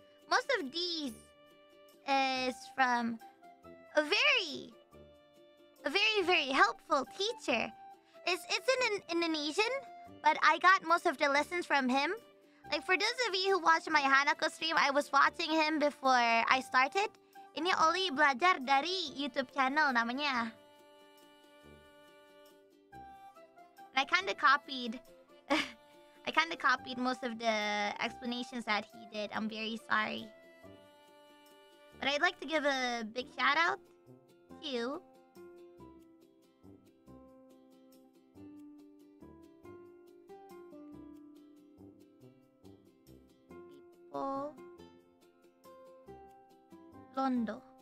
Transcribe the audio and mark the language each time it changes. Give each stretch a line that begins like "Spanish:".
English: Most of these is from a very helpful teacher. It's in Indonesian, but I got most of the lessons from him. Like for those of you who watched my Hanako stream, I was watching him before I started.
Indonesian: Ini Ollie belajar dari YouTube channel namanya.
English: And I kind of copied most of the explanations that he did. I'm very sorry. But I'd like to give a big shout out to people Londo.